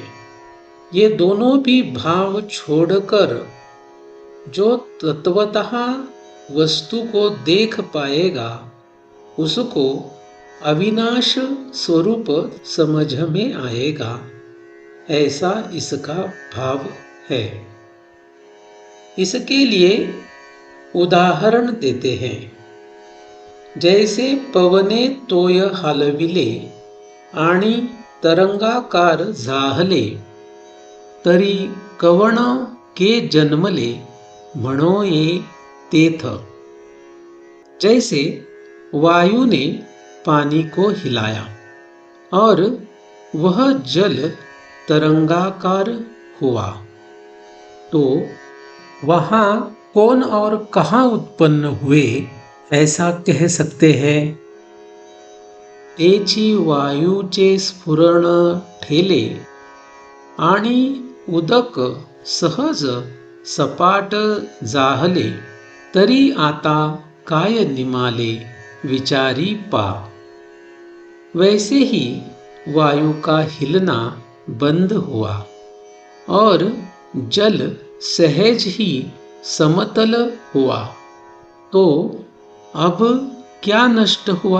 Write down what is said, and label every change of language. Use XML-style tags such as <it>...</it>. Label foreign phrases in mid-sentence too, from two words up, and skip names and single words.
<hi>ये दोनों भी भाव छोड़कर जो तत्वतः वस्तु को देख पाएगा उसको अविनाश स्वरूप समझ में आएगा, ऐसा इसका भाव है। इसके लिए उदाहरण देते हैं।</hi> <mr>जैसे पवने तोय हलविले आणि तरंगाकार झाहले, तरी कवण के जन्मले म्हणो ये तेथ।</mr> <hi>जैसे वायु ने पानी को हिलाया और वह जल तरंगाकार हुआ, तो वहाँ कौन और कहाँ उत्पन्न हुए ऐसा कह सकते हैं?</hi> <mr>तेची वायूचे स्फुरण ठेले आणि उदक सहज सपाट जाहले, तरी आता काय निमाले विचारी पा।</mr> <hi>वैसे ही वायु का हिलना बंद हुआ और जल सहज ही समतल हुआ। तो अब क्या नष्ट हुआ?</hi>